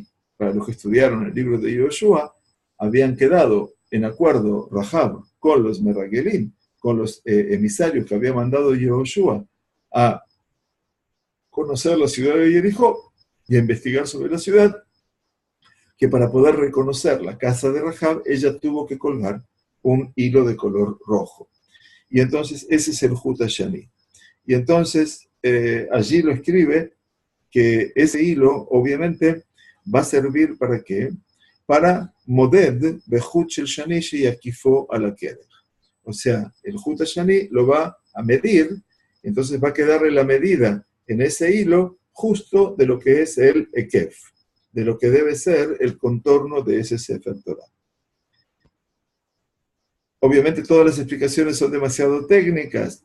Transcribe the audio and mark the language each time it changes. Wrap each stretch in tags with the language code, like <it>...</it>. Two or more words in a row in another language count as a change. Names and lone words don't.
<es>Para los que estudiaron el libro de Yehoshua, habían quedado en acuerdo Rahab con los Meragelim, con los emisarios que había mandado Yehoshua a conocer la ciudad de Jericó y a investigar sobre la ciudad, que para poder reconocer la casa de Rahab, ella tuvo que colgar un hilo de color rojo. Y entonces ese es el</es> <he>Hut HaShani.</he> <es>Y entonces allí lo escribe que ese hilo obviamente va a servir para ¿qué?</es> <he>Para moded behut shel shani sheyakifo ala kerech.</he> <es>O sea, el</es> <he>Hut HaShani</he> <es>lo va a medir, entonces va a quedarle la medida en ese hilo justo de lo que es el ekef, de lo que debe ser el contorno de ese</es> <he>Sefer Torah.</he> <es>Obviamente todas las explicaciones son demasiado técnicas.</es>